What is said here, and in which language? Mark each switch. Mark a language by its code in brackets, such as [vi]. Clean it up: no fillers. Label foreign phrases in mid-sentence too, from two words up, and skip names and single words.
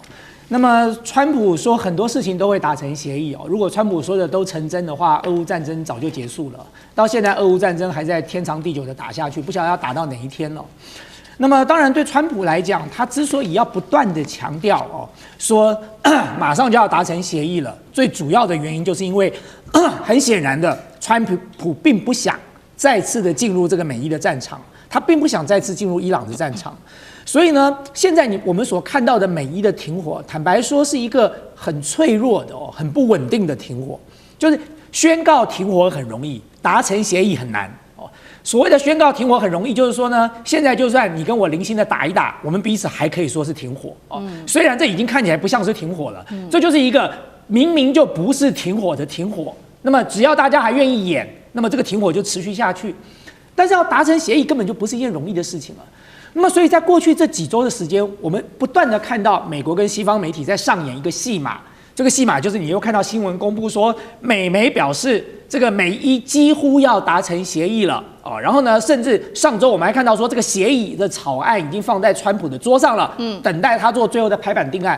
[zh] 那麼川普說很多事情都會達成協議哦。如果川普說的都成真的話，俄烏戰爭早就結束了。到現在俄烏戰爭還在天長地久的打下去，不曉得要打到哪一天了。那麼當然，對川普來講，他之所以要不斷的強調說馬上就要達成協議了，最主要的原因就是因為很顯然的，川普並不想再次的進入這個美伊的戰場，他並不想再次进入伊朗的戰場。所以呢，現在我們所看到的美伊的停火，坦白說是一個很脆弱的很不穩定的停火，就是宣告停火很容易，達成協議很難。所謂的宣告停火很容易，就是說呢，現在就算你跟我零星的打一打，我們彼此還可以說是停火哦。雖然這已經看起來不像是停火了，這就是一個明明就不是停火的停火。那麼只要大家還願意演，那麼這個停火就持續下去。但是要達成協議根本就不是一件容易的事情了。那麼所以在過去這幾週的時間，我們不斷的看到美國跟西方媒體在上演一個戲碼。這個戲碼就是你又看到新聞公布說，美媒表示這個美伊幾乎要達成協議了哦，然後呢，甚至上週我們還看到說這個協議的草案已經放在川普的桌上了，等待他做最後的拍板定案。